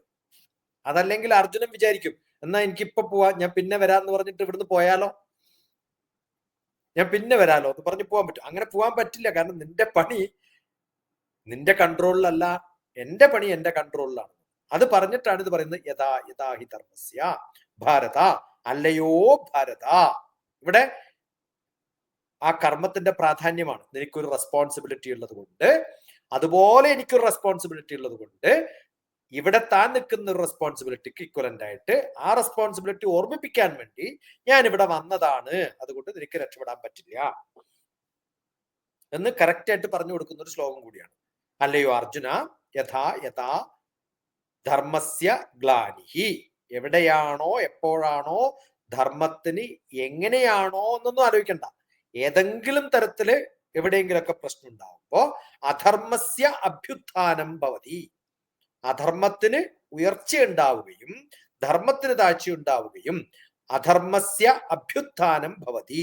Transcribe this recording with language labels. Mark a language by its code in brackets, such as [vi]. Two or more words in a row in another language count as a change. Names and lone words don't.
[ml] അതല്ലെങ്കിൽ അർജുനൻ വിചാരിക്കും എന്നാ എനിക്കിപ്പൊ പോവാ, ഞാൻ പിന്നെ വരാന്ന് പറഞ്ഞിട്ട് ഇവിടുന്ന് പോയാലോ, ഞാൻ പിന്നെ വരാലോ എന്ന് പറഞ്ഞ് പോകാൻ പറ്റും? അങ്ങനെ പോകാൻ പറ്റില്ല. കാരണം നിന്റെ പണി നിന്റെ കൺട്രോളിലല്ല, എന്റെ പണി എന്റെ കൺട്രോളിലാണ്. അത് പറഞ്ഞിട്ടാണ് ഇത് പറയുന്നത്. [sa] യഥാ യഥാ ഹി ധർമ്മസ്യ ഭാരത, [ml] അല്ലയോ ഭാരത. ഇവിടെ ആ കർമ്മത്തിന്റെ പ്രാധാന്യമാണ്. എനിക്കൊരു റെസ്പോൺസിബിലിറ്റി ഉള്ളത് കൊണ്ട്, അതുപോലെ എനിക്കൊരു റെസ്പോൺസിബിലിറ്റി ഉള്ളത് കൊണ്ട് ഇവിടെ താൻ നിൽക്കുന്ന ഒരു റെസ്പോൺസിബിലിറ്റിക്ക് ഇക്വലന്റ് ആയിട്ട് ആ റെസ്പോൺസിബിലിറ്റി ഓർമ്മിപ്പിക്കാൻ വേണ്ടി ഞാൻ ഇവിടെ വന്നതാണ്. അതുകൊണ്ട് നിനക്ക് രക്ഷപ്പെടാൻ പറ്റില്ല എന്ന് കറക്റ്റ് ആയിട്ട് പറഞ്ഞു കൊടുക്കുന്ന ഒരു ശ്ലോകം കൂടിയാണ്. അല്ലയോ അർജുന, [sa] യഥാ യഥാ ധർമ്മസ്യ ഗ്ലാനിഹി. [ml] എവിടെയാണോ എപ്പോഴാണോ ധർമ്മത്തിന് എങ്ങനെയാണോ എന്നൊന്നും ആലോചിക്കണ്ട. ഏതെങ്കിലും തരത്തില് എവിടെയെങ്കിലൊക്കെ പ്രശ്നം ഉണ്ടാവുമ്പോ [sa] അധർമ്മസ്യ അഭ്യുത്ഥാനം ഭവതി. [ml] അധർമ്മത്തിന് ഉയർച്ച ഉണ്ടാവുകയും ധർമ്മത്തിന് താഴ്ച ഉണ്ടാവുകയും [sa] അധർമ്മസ്യ അഭ്യുത്ഥാനം ഭവതി.